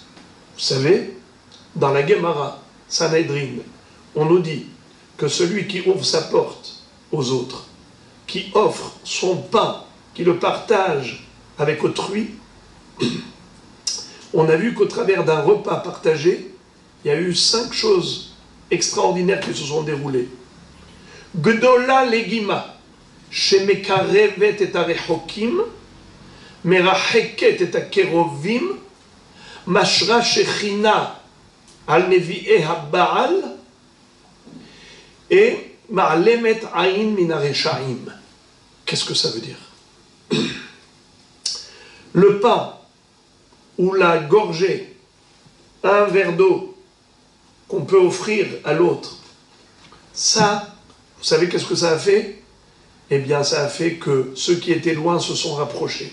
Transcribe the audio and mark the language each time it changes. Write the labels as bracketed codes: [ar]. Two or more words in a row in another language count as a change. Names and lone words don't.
[fr] Vous savez, dans la Gemara, Sanhedrin, on nous dit que celui qui ouvre sa porte aux autres, qui offre son pain, qui le partage avec autrui, on a vu qu'au travers d'un repas partagé, il y a eu 5 choses extraordinaires qui se sont déroulées. [he] גדולה לגימה שמקרבת את הרחוקים מרחקת את הקרובים משרה שכינה על נביאי הבעל את מעלמת עין מן הרשעים. [fr] Qu'est-ce que ça veut dire? Le pain ou la gorgée, un verre d'eau qu'on peut offrir à l'autre, ça, vous savez qu'est-ce que ça a fait? Eh bien, ça a fait que ceux qui étaient loin se sont rapprochés.